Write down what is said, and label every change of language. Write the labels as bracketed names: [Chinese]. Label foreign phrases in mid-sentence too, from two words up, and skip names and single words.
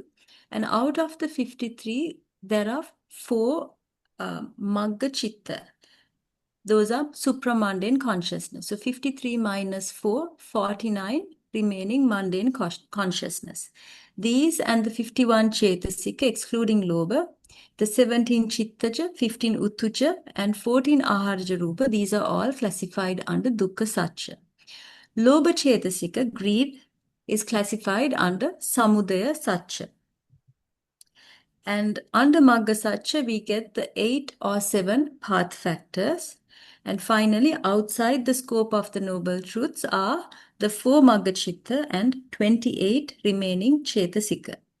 [English] And out of the 53, there are 4 [Pali] Magga Chitta. [English] Those are supramundane consciousness. So 53 minus 4, 49 remaining mundane consciousness. These and the 51 Cetasika, excluding Lobha, the 17 Chittaja, 15 Uttuja, and 14 [Pali] Aharaja Rupa, [English] these are all classified under [Pali] Dukkha Sacca. Lobha Cetasika, [English] greed, is classified under [Pali] Samudaya Sacca. [English] And under [Pali] Magga Sacca, [English] we get the 8 or 7 path factors. And finally, outside the scope of the Noble Truths are the 4 [Pali] Magga Chitta [English] and 28 remaining Cetasika.